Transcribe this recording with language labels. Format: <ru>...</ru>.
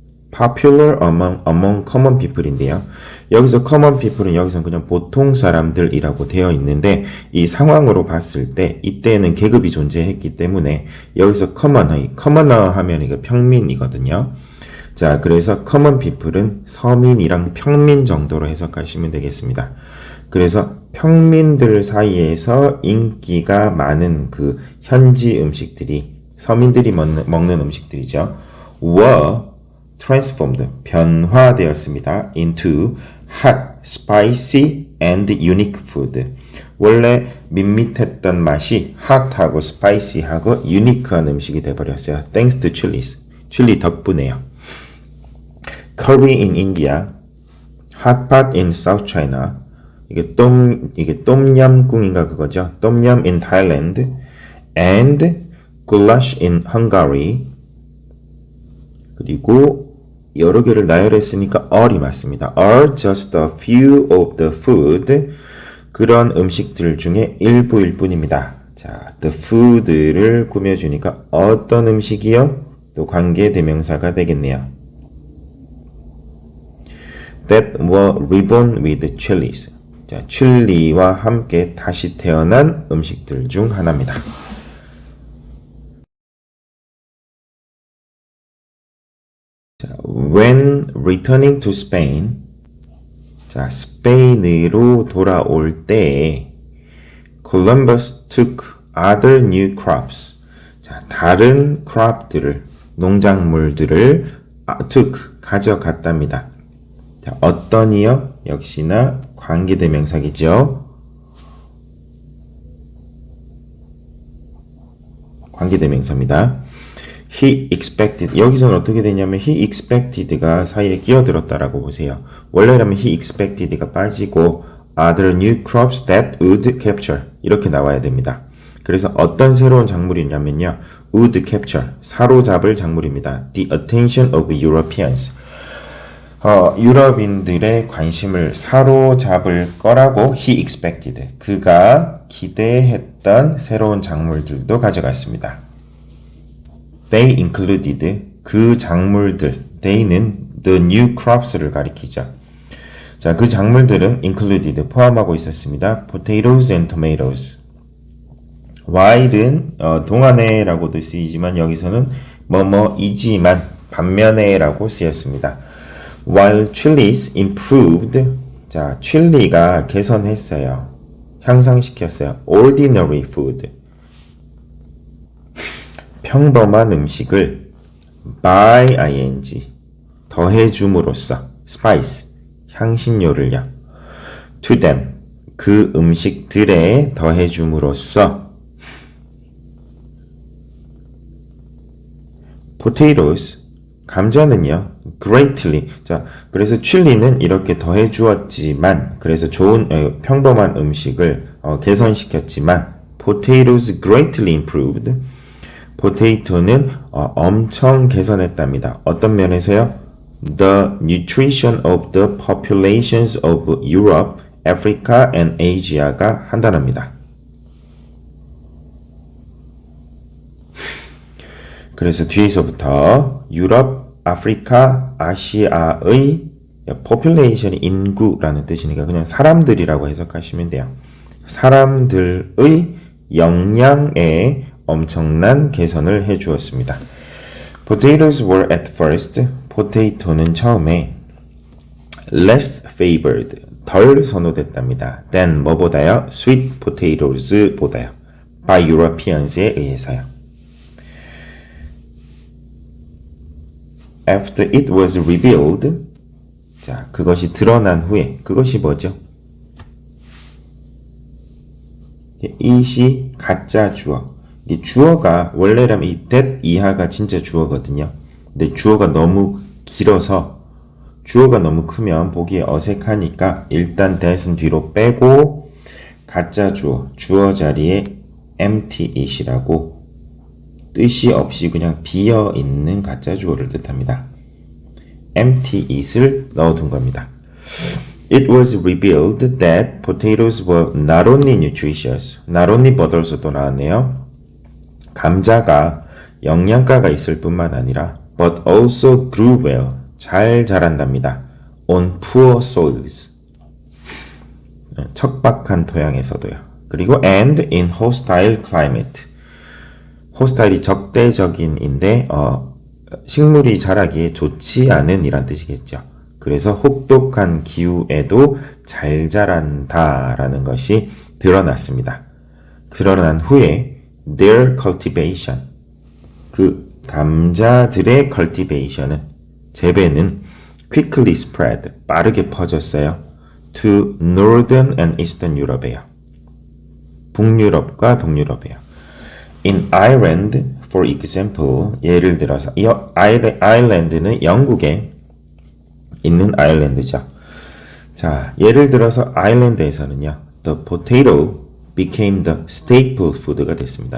<en>popular among common people인데요.</en> <ko>여기서 common people은 여기서 그냥 보통 사람들이라고 되어 있는데 이 상황으로 봤을 때 이때는 계급이 존재했기 때문에 여기서 commoner 하면 이거 평민이거든요. 자, 그래서 common people은 서민이랑 평민 정도로 해석하시면 되겠습니다. 그래서 평민들 사이에서 인기가 많은 그 현지 음식들이 서민들이 먹는 음식들이죠.</ko> <en>were transformed,</en> <ko>변화되었습니다.</ko> <en>into hot, spicy and unique food.</en> <ko>원래 밋밋했던 맛이</ko> <en>hot하고 spicy하고 unique한</en> <ko>음식이 되어버렸어요.</ko> <en>Thanks to chilies.</en> <ko>칠리 덕분에요.</ko> <en>Curry in India, hot pot in South China.</en> <ko>이게 똠얌꿍인가 그거죠.</ko> <en>똠얌 in Thailand and goulash in Hungary.</en> <ko>그리고 여러 개를 나열했으니까 all이 맞습니다.</ko> <en>are just a few of the food.</en> <ko>그런 음식들 중에 일부일 뿐입니다. 자,</ko> <en>the food를</en> <ko>꾸며주니까 어떤 음식이요? 또 관계 대명사가 되겠네요.</ko> <en>That were ribboned with chilies.</en> <ko>자, 칠리와 함께 다시 태어난 음식들 중 하나입니다.</ko> <en>자, when returning to Spain, 자,</en> <ko>스페인으로 돌아올 때</ko> <en>Columbus took other new crops.</en> <ko>자, 다른 crop들을, 농작물들을 took, 가져갔답니다. 자, 어떤이요? 역시나 관계대명사이죠. 관계대명사입니다.</ko> <en>He expected.</en> <ko>여기서는 어떻게 되냐면 he expected가 사이에 끼어들었다라고 보세요.</ko> <en>원래라면 he expected가 빠지고 other new crops that would capture 이렇게 나와야 됩니다.</en> <ko>그래서 어떤 새로운 작물이냐면요. would capture, 사로잡을 작물입니다.</ko> <en>The attention of Europeans.</en> <ko>유럽인들의 관심을 사로잡을 거라고</ko> <en>he expected.</en> <ko>그가 기대했던 새로운 작물들도 가져갔습니다.</ko> <en>They included, 그 작물들, they는 the new crops를 가리키죠.</en> <ko>자, 그 작물들은 included, 포함하고 있었습니다.</ko> <en>potatoes and tomatoes.</en> <ko>while은 동안에라고도 쓰이지만 여기서는 뭐뭐이지만 반면에라고 쓰였습니다.</ko> <en>While chilies improved, 자,</en> <ko>칠리가 개선했어요. 향상시켰어요.</ko> <en>ordinary food.</en> <ko>평범한 음식을 by ing 더해줌으로써 spice 향신료를요.</ko> <en>to them</en> <ko>그 음식들에 더해줌으로써 potatoes 감자는요. greatly 자 그래서 칠리는 이렇게 더해주었지만 그래서 좋은 평범한 음식을 개선시켰지만</ko> <en>potatoes greatly improved</en> <ko>포테이토는 엄청 개선했답니다. 어떤 면에서요?</ko> <en>The nutrition of the populations of Europe, Africa and Asia가 한 단어입니다.</en> <ko>그래서 뒤에서부터 유럽, 아프리카, 아시아의 population이 인구라는 뜻이니까 그냥 사람들이라고 해석하시면 돼요. 사람들의 영양에 엄청난 개선을 해주었습니다.</ko> <en>Potatoes were at first,</en> <ko>포테이토는 처음에</ko> <en>less favored,</en> <ko>덜 선호됐답니다.</ko> <en>than 뭐보다요? sweet potatoes 보다요. by Europeans에 의해서요. After it was revealed,</en> <ko>자, 그것이 드러난 후에, 그것이 뭐죠? it이 가짜 주어. 이 주어가 원래라면 이 that 이하가 진짜 주어거든요. 근데 주어가 너무 길어서 주어가 너무 크면 보기에 어색하니까 일단 that은 뒤로 빼고 가짜 주어, 주어 자리에 empty it이라고 뜻이 없이 그냥 비어있는 가짜 주어를 뜻합니다. empty it을 넣어둔 겁니다.</ko> <en>It was revealed that potatoes were not only nutritious, not only but also</en> <ko>또 나왔네요. 감자가 영양가가 있을 뿐만 아니라</ko> <en>but also grew well,</en> <ko>잘 자란답니다.</ko> <en>on poor soils, 척박한 토양에서도요.</en> <ko>그리고 and in hostile climate, hostile이 적대적인인데 식물이 자라기에 좋지 않은 이란 뜻이겠죠. 그래서 혹독한 기후에도 잘 자란다라는 것이 드러났습니다. 드러난 후에</ko> <en>their cultivation,</en> <ko>그 감자들의 cultivation은 재배는</ko> <en>quickly spread,</en> <ko>빠르게 퍼졌어요.</ko> <en>to northern and eastern Europe에요.</en> <ko>북유럽과 동유럽이에요.</ko> <en>In Ireland, for example,</en> <ko>예를 들어서 이 아일랜드는 영국에 있는 아일랜드죠. 자, 예를 들어서 아일랜드에서는요.</ko> <en>The potato became the staple food가 됐습니다.</en>